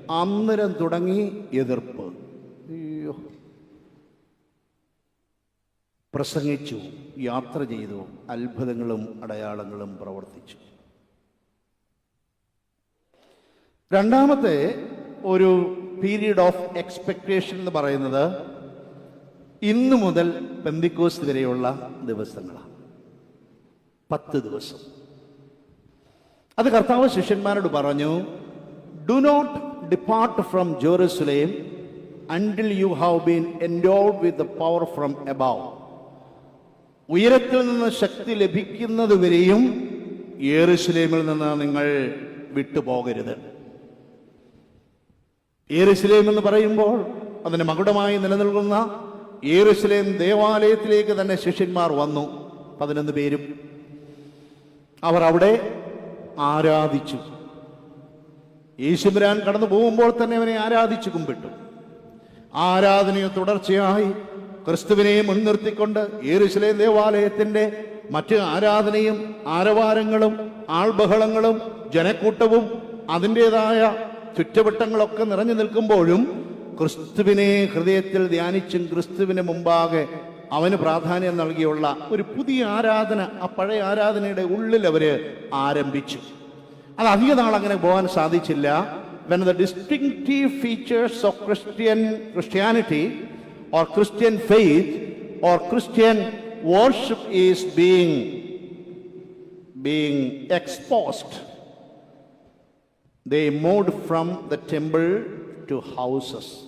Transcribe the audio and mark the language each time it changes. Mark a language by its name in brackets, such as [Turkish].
[Malayalam] അന്നേരം തുടങ്ങി എതിർപ്പ്. അയ്യോ, പ്രസംഗിച്ചു, യാത്ര ചെയ്തു, അത്ഭുതങ്ങളും അടയാളങ്ങളും പ്രവർത്തിച്ചു. രണ്ടാമത്തെ ഒരു [English] period of expectation [Malayalam] എന്ന് പറയുന്നത് ഇന്നു മുതൽ പെന്തിക്കോസ്ത് വരെയുള്ള ദിവസങ്ങളാണ്. 10 ദിവസം. അത് കർത്താവ് ശിഷ്യന്മാരോട് പറഞ്ഞു, [English] Do not depart from Jerusalem until you have been endowed with the power from above. [Malayalam] ഉയരത്തിൽ നിന്ന് ശക്തി ലഭിക്കുന്നത് വരെയും യെരൂശലേമിൽ നിന്ന് നിങ്ങൾ വിട്ടുപോകരുത്. യെരൂശലേം എന്ന് പറയുമ്പോൾ അതിന് മകുടമായി നിലനിൽക്കുന്ന യെരൂശലേം ദേവാലയത്തിലേക്ക് തന്നെ ശിഷ്യന്മാർ വന്നു. 11 പേരും. അവർ അവിടെ ആരാധിച്ചു. യേശുവരാൻ കടന്നു പോകുമ്പോൾ തന്നെ അവനെ ആരാധിച്ചു കുമ്പിട്ടു. ആരാധനയെ തുടർച്ചയായി ക്രിസ്തുവിനെ മുൻനിർത്തിക്കൊണ്ട് യെരൂശലേം ദേവാലയത്തിന്റെ മറ്റ് ആരാധനയും ആരവാരങ്ങളും ആൾബഹളങ്ങളും ജനക്കൂട്ടവും അതിൻ്റെതായ ചുറ്റുവട്ടങ്ങളൊക്കെ നിറഞ്ഞു നിൽക്കുമ്പോഴും ക്രിസ്തുവിനെ ഹൃദയത്തിൽ ധ്യാനിച്ചും ക്രിസ്തുവിന് മുമ്പാകെ അവന് പ്രാധാന്യം നൽകിയുള്ള ഒരു പുതിയ ആരാധന ആ പഴയ ആരാധനയുടെ ഉള്ളിൽ അവര് ആരംഭിച്ചു. അത് അധിക നാൾ അങ്ങനെ പോകാൻ സാധിച്ചില്ല. [English] When the distinctive features of Christianity or Christian faith or Christian worship is being exposed, they moved from the temple to houses.